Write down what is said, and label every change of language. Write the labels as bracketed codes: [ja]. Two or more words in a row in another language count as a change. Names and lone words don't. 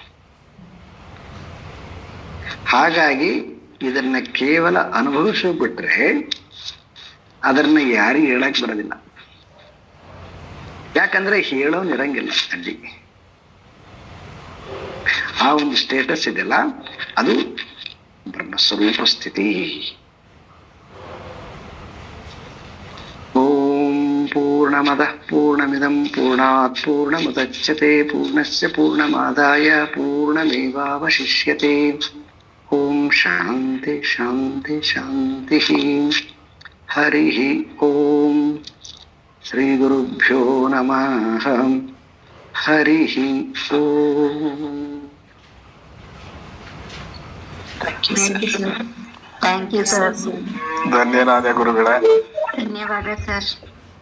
[kn] ಹಾಗಾಗಿ ಇದನ್ನ ಕೇವಲ ಅನುಭವಿಸ್ಬಿಟ್ರೆ ಅದನ್ನ ಯಾರಿಗೂ ಹೇಳಕ್ ಬರೋದಿಲ್ಲ. ಯಾಕಂದ್ರೆ ಹೇಳೋನಿರಂಗಿಲ್ಲ ಅಲ್ಲಿ. ಆ ಒಂದು ಸ್ಟೇಟಸ್ ಇದೆಯಲ್ಲ, ಅದು ಬ್ರಹ್ಮಸ್ವರೂಪ ಸ್ಥಿತಿ. [sa] ಓಂ ಪೂರ್ಣಮದಃ ಪೂರ್ಣಮಿದಂ ಪೂರ್ಣಾತ್ ಪೂರ್ಣಮುದಚ್ಯತೆ ಪೂರ್ಣಸ್ಯ ಪೂರ್ಣಮಾದಾಯ ಪೂರ್ಣಮೇವಾವಶಿಷ್ಯತೆ. ಓಂ ಶಾಂತಿ ಶಾಂತಿ ಶಾಂತಿ. ಹರಿ ಓಂ. ಶ್ರೀ ಗುರುಭ್ಯೋ ನಮಃ. ಹರಿ ಓಂ. [en] Thank you sir. [kn] ಧನ್ಯವಾದ ಗುರುಗಳೇ. ಧನ್ಯವಾದ ಸರ್.